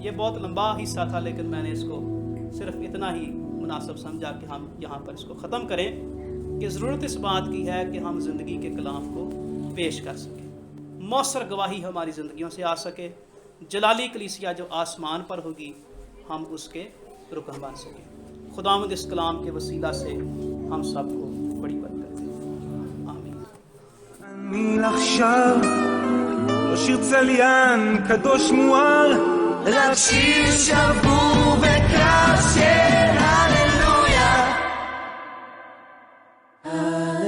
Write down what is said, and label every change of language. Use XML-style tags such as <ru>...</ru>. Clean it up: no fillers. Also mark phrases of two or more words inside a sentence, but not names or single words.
<ur>یہ بہت لمبا حصہ تھا لیکن میں نے اس کو صرف اتنا ہی مناسب سمجھا کہ ہم یہاں پر اس کو ختم کریں کہ ضرورت اس بات کی ہے کہ ہم زندگی کے کلام کو پیش کر سکیں، مؤثر گواہی ہماری زندگیوں سے آ سکے، جلالی کلیسیا جو آسمان پر ہوگی ہم اس کے رکن بن سکیں۔ خداوند اس کلام کے وسیلہ سے ہم سب کو بڑی برکت دے، آمین۔</ur> <he>אני עכשיו לא שיר צליין קדוש מואר, רק שיר שבור וקרב של הללויה.</he>